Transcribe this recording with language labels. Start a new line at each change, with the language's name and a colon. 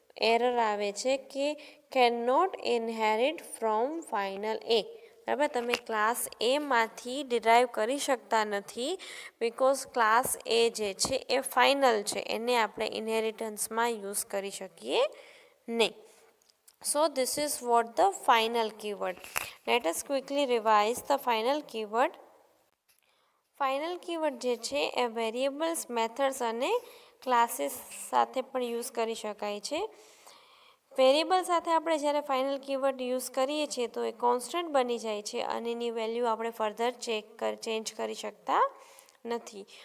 Gujarati: Error આવે છે કે
English: cannot inherit from final A,
Gujarati: બરાબર. તમે ક્લાસ એમાંથી ડિરાઈવ કરી શકતા નથી બિકોઝ ક્લાસ એ જે છે એ ફાઇનલ છે, એને આપણે ઇનહેરિટન્સમાં યુઝ કરી શકીએ નહીં.
English: So this is what the final keyword. Let us quickly revise the final keyword.
Gujarati: Final keyword જે છે એ વેરિયેબલ્સ, મેથડ્સ અને ક્લાસીસ સાથે પણ યુઝ કરી શકાય છે. વેરિયેબલ સાથે આપણે જ્યારે ફાઇનલ કીવર્ડ યુઝ કરીએ છીએ તો એ કોન્સ્ટન્ટ બની જાય છે અને એની વેલ્યુ આપણે ફર્ધર ચેન્જ કરી શકતા નથી.